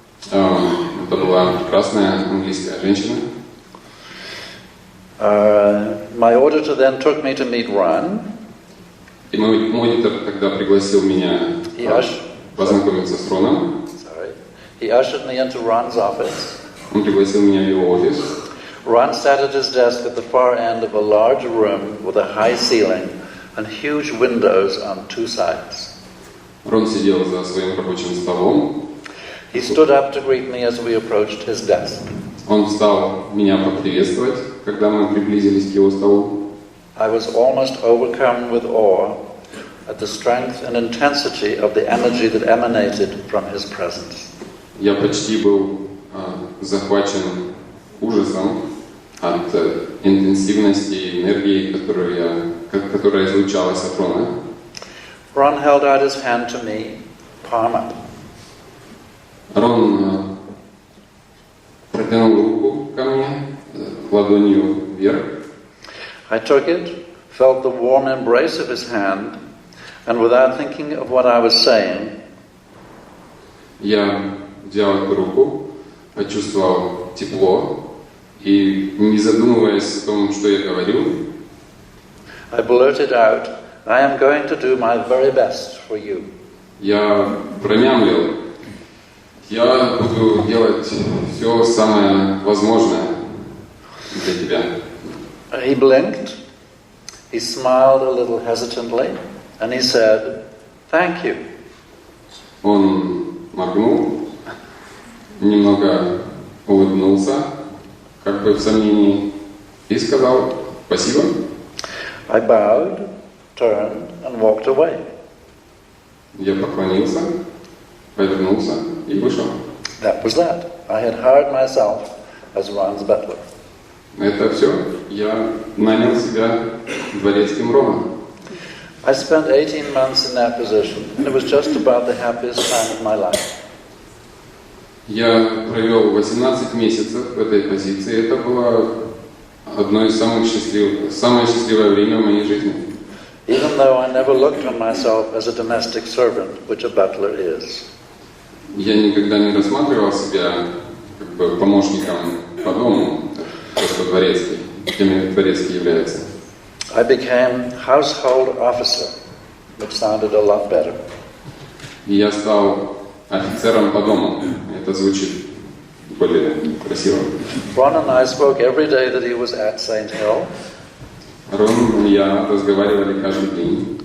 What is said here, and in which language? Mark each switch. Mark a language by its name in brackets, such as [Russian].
[Russian] Это была прекрасная английская женщина. [English] My auditor then took me to meet Ron. [Russian] И мой аудитор тогда пригласил меня познакомиться с Роном. [English] He ushered me into Ron's office. [Russian] Он пригласил меня в его офис. [English] Ron sat at his desk at the far end of a large room with a high ceiling and huge windows on two sides. [Russian] Рон сидел за своим рабочим столом. [English] He stood up to greet me as we approached his desk. [Russian] Он встал меня поприветствовать, когда мы приблизились к его столу. [English] I was almost overcome with awe at the strength and intensity of the energy that emanated from his presence. [Russian] Я почти был захвачен ужасом от интенсивности и энергии, которая излучалась от Рона. [English] Ron held out his hand to me, palm up. [Russian] Рон протянул руку ко мне, ладонью вверх. [English] I took it, felt the warm embrace of his hand, and without thinking of what I was saying, [Russian] я взял эту руку, почувствовал тепло, и не задумываясь о том, что я говорю, [English] I blurted out, I am going to do my very best for you. [Russian] Я промямлил, я буду делать все самое возможное для тебя. [English] He blinked, he smiled a little hesitantly, and he said, "Thank you." [Russian] Он моргнул, немного улыбнулся, как бы в сомнении, и сказал «Спасибо». [English] I bowed, turned, and walked away. Я поклонился, повернулся и вышел. That was that. I had hired myself as Ron's butler. [Russian] Это все. Я нанял себя дворецким Роном. [English] I spent 18 months in that position, and it was just about the happiest time of my life. [Russian] Я провел 18 месяцев в этой позиции. Это было одно из самое счастливое время в моей жизни. [English] Even though I never looked on myself as a domestic servant, which a butler is. [Russian] Я никогда не рассматривал себя как бы помощником по дому, просто дворецкий, кем дворецкий является. [English] I became household officer, which sounded a lot better. [Russian] И я стал офицером по дому. Это звучит более красиво. [English] Ron and I spoke every day that he was at St. Hill. [Russian] Рон и я разговаривали каждый день.